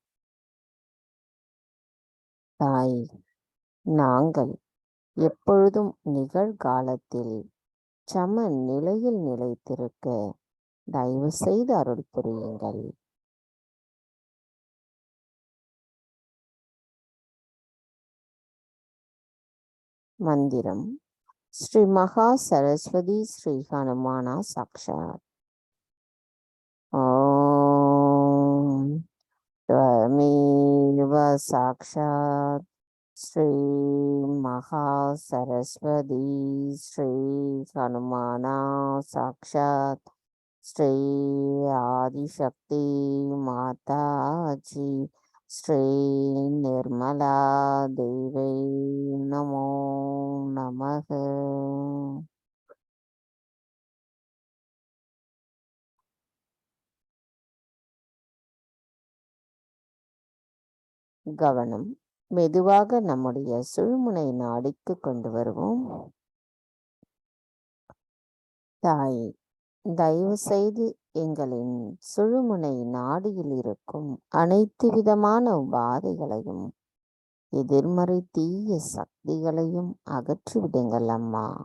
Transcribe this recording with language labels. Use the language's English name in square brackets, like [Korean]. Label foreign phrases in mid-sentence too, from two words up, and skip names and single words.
[Tamil] தாய், நாங்கள் எப்பொழுதும் நிகழ்காலத்தில் சம நிலையில் நிலைத்திருக்க தயவு செய்து அருள் புரியுங்கள். [Sanskrit] मन्त्रम् श्री महा सरस्वती श्री हनुमाना साक्षात्. ஓம் त्वमेव साक्षात् श्री महा सरस्वती श्री हनुमाना साक्षात् श्री आदिशक्ति माताजी श्री निर्मला देवी नमो नमः. [Tamil] கவனம் மெதுவாக நம்முடைய சுழுமுனை நாடிக்கு கொண்டு வருவோம். தாய், தயவு செய்து எங்களின் சுழுமுனை நாடியில் இருக்கும் அனைத்து விதமான உபாதைகளையும் எதிர்மறை தீய சக்திகளையும் அகற்றிவிடுங்கள் அம்மா.